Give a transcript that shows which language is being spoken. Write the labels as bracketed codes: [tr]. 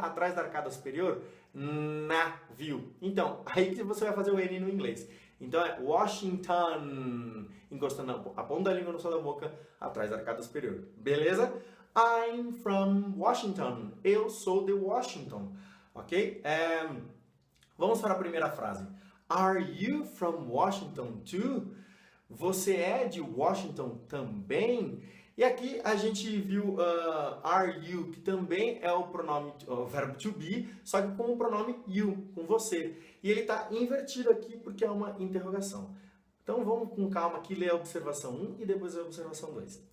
[pt] Atrás da arcada superior. Navio. Então, aí que você vai fazer o N no inglês. Então é Washington, encostando a ponta da língua no céu da boca, atrás da arcada superior. Beleza? [en] I'm from Washington. [pt] Eu sou de Washington. Ok? Vamos para a primeira frase. [en] Are you from Washington too? [pt] Você é de Washington também? E aqui a gente viu [en] are you, [pt] que também é o pronome, o verbo to be, só que com o pronome you, com você. E ele está invertido aqui porque é uma interrogação. Então vamos com calma aqui ler a observação 1 e depois a observação 2.